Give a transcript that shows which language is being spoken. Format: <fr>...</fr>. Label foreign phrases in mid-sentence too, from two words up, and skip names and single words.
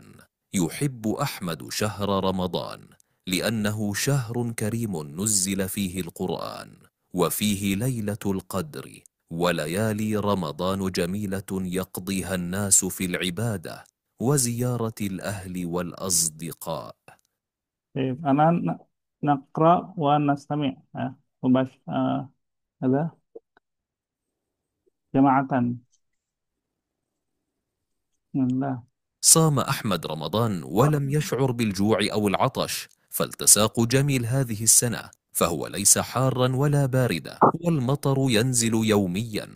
<ar>يحب أحمد شهر رمضان لأنه شهر كريم نزل فيه القرآن، وفيه ليلة القدر، وليالي رمضان جميلة يقضيها الناس في العبادة وزيارة الأهل والأصدقاء. أنا نقرأ ونستمع يا.</ar> <ms>Ada jama'atan.</ms> <ar>Bismillah. صام أحمد رمضان ولم يشعر بالجوع أو العطش، فالتساق جميل هذه السنة، فهو ليس حارا ولا باردا، والمطر ينزل يوميا.</ar>